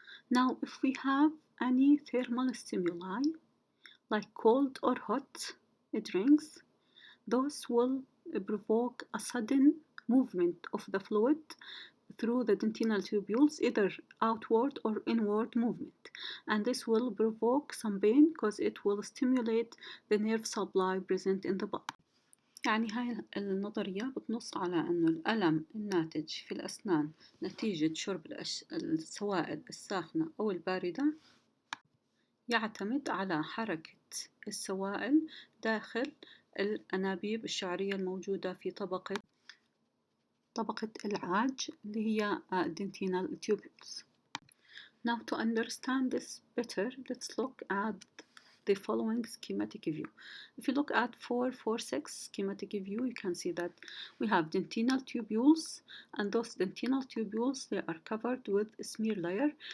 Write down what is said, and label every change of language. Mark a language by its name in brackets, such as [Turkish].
[English] Now, if we have any thermal stimuli, like cold or hot drinks, those will provoke a sudden movement of the fluid through the dentinal tubules, either outward or inward movement. And this will provoke some pain because it will stimulate the nerve supply present in the bulb. [Arabic] يعني هاي النظرية بتنص على أنه الألم الناتج في الأسنان نتيجة شرب السوائل الساخنة أو الباردة يعتمد على حركة السوائل داخل الأنابيب الشعرية الموجودة في طبقة العاج اللي هي dentinal tubules. [English] Now, to understand this better, let's look at the following schematic view. If you look at 446 schematic view, you can see that we have dentinal tubules, and those dentinal tubules, they are covered with a smear layer.